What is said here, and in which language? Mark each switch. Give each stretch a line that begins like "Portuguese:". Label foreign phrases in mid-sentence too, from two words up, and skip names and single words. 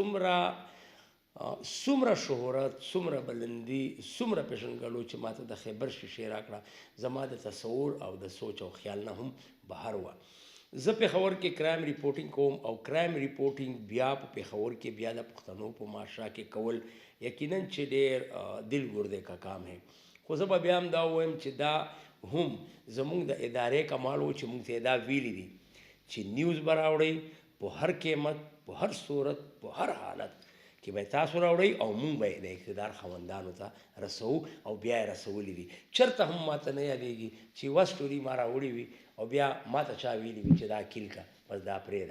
Pashto: څومره شهرت څومره بلندي څومره پیژنګلو چې ماته د خیبر شیشې راکړه زما د تصور او د سوچ او خیال نه هم بهر وه زه پېښور کې
English: crime reporting
Pashto: کوم او
English: crime reporting
Pashto: بیا په پېښور کې بیا د پښتنو په معاشره کې کول یقینا چې ډېر
Urdu: دل ګردې کا کام ہے
Pashto: خو زه به بیا هم دا ووایم چې دا هم زموږ د ادارې کمال و چې موږ ته دا ویلي دي چې نیوز به راوړئ په هر قیمت په هر صورت په هر حالت کې به تاسو راوړئ او موږ به د اقتدار خاوندانو ته رسوو او بیا یې رسولي دي چېرته هم ماته نه یادېږي چې یوه سټوري ما راوړې وي او بیا ماته چا ویلي وي چې دا کیل کا بس دا پرېږده